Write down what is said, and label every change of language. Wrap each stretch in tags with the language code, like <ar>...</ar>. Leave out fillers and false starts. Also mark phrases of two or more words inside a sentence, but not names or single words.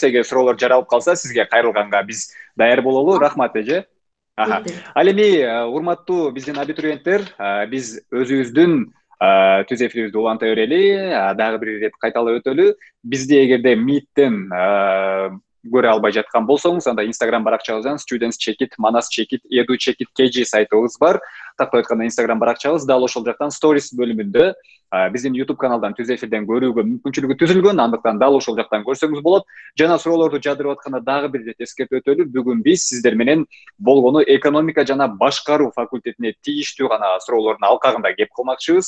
<ky>Эгер суроолор жаралып калса, сизге кайрылганга биз даяр бололу. Рахмат эже. Ал эми урматтуу биздин абитуриенттер, биз өзүбүздүн түз эфирибизди уланта берели, дагы бир ирет кайталап өтөлү. Бизди эгерде Meet'тен көрө албай жаткан болсоңуз, анда Instagram баракчабыздан Students Check It, Manas Check It, Edu Check It KG сайтыбыз бар. Тактап айтканда Instagram баракчабыз, дал ошол жактан Stories бөлүмүндө биздин YouTube каналдан түз эфирден көрүүгө мүмкүнчүлүгү түзүлгөн. Андыктан дал ошол жактан көрсөңүз болот. Жана суроолорду жадырып атканда дагы бир ирет эскертип өтөлү. Бүгүн биз сиздер менен болгону экономика жана башкаруу факультетине тийиштүү гана суроолордун алкагында кеп кылмакчыбыз.</ky>